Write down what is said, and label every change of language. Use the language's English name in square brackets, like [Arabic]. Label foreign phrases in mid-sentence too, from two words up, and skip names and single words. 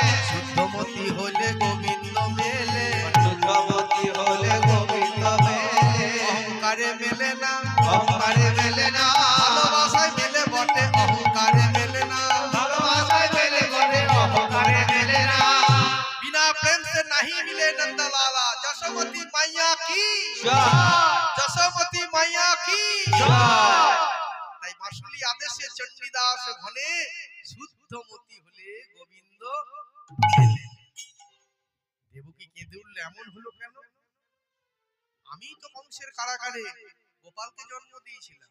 [Bangla] শুদ্ধমতি হলে গোবিন্দ মেলে, শুদ্ধমতি হলে গোবিন্দ মেলে। অহংকারে মেলে না, অহংকারে মেলে না, ভালোবাসায় মেলে বটে, অহংকারে মেলে না, ভালোবাসায় মেলে বটে, অহংকারে মেলে না। [Hindi] बिना प्रेम से नहीं मिले नंदलाला। जशोमती मैया की [Bangla] জয়, [Hindi] जशोमती मैया की [Bangla] জয়। তাই মাসুলি আদেশে চণ্ডীদাস ঘনে শুদ্ধমতি হলে গোবিন্দ মেলে। দেবকী কেঁদে উঠলে এমন হলো কেন? আমি তো কংসের কারাগারে গোপালকে জন্ম দিয়েছিলাম।